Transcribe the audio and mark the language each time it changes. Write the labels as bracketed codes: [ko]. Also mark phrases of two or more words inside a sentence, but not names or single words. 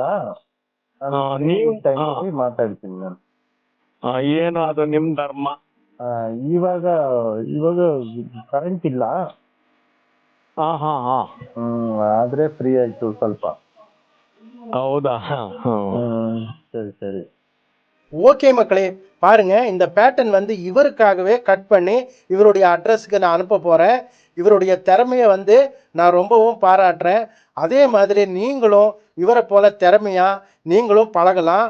[kn] ನೀವು ಮಾತಾಡ್ತೀನಿ ನಾನು. ಏನು ಅದು ನಿಮ್ ಧರ್ಮ. ಇವಾಗ ಕರೆಂಟ್ ಇಲ್ಲ. ಆದ್ರೆ ಫ್ರೀ ಆಯ್ತು ಸ್ವಲ್ಪ. ಹೌದಾ? [ta] சரி சரி. ஓகே மக்களே, பாருங்க இந்த பேட்டர்ன் இவருக்காகவே கட் பண்ணி இவருடைய அட்ரஸுக்கு நான் அனுப்ப போகிறேன். இவருடைய திறமையை நான் ரொம்பவும் பாராட்டுறேன். அதே மாதிரி நீங்களும் இவரை போல திறமையாக நீங்களும் பழகலாம்.